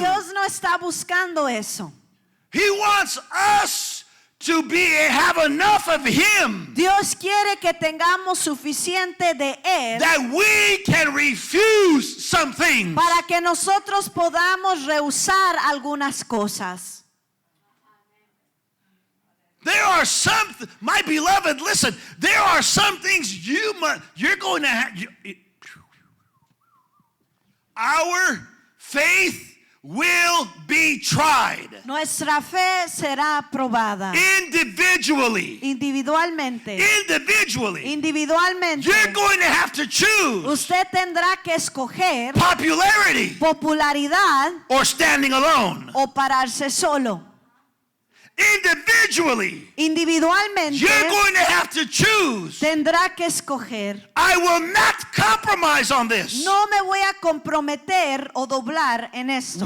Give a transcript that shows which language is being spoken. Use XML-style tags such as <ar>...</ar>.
<es>Dios no está buscando eso.</es> <en>He wants us to have enough of Him</en> <es>Dios quiere que tengamos suficiente de Él</es> <en>that we can refuse some things.</en> <es>para que nosotros podamos rehusar algunas cosas.</es> <en>There are some, my beloved, listen, there are some things you're going to have. Our faith will be tried.</en> <es>Nuestra fe será probada.</es> <en>Individually.</en> <es>Individualmente.</es> <en>Individually. You're going to have to choose</en> <es>Usted tendrá que escoger</es> <en>popularity</en> <es>popularidad</es> <en>or standing alone.</en> <es>o pararse solo.</es> <en>Individually.</en> <es>Individualmente</es> <en>You're going to have to choose.</en> <es>tendrá que escoger.</es> <en>I will not compromise on this.</en> <es>No me voy a comprometer o doblar en esto.</es>